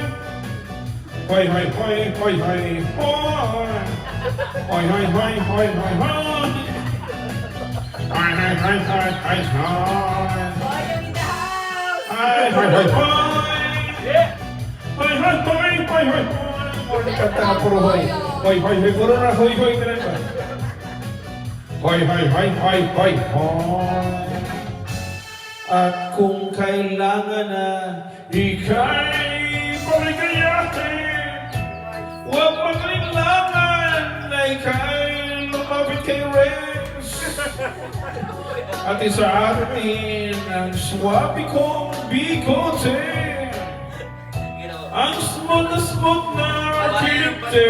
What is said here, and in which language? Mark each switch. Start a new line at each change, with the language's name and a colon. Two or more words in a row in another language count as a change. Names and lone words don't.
English: Hoy, hoy, hoy, hoy, hoy, hoy. Hoy, hoy, hoy, hoy, hoy, hoy. Hoy, hoy, hoy, hoy, hoy, hoy. Boy, in the house! Hoy, hoy, hoy, hoy. Hoy, hoy, hoy, hoy, hoy, hoy. Hoy,
Filipino: kanta na puro hoy. Hoy, hoy, hoy, puro na hoy, hoy, talaga. Hoy, hoy, hoy, hoy, hoy, hoy. At kung kailangan na ika'y paligayahin, huwag magkailangan na ika'y lumapit kay Rex. At isa atin ang swabe kong bigote, ang smooth na kinte.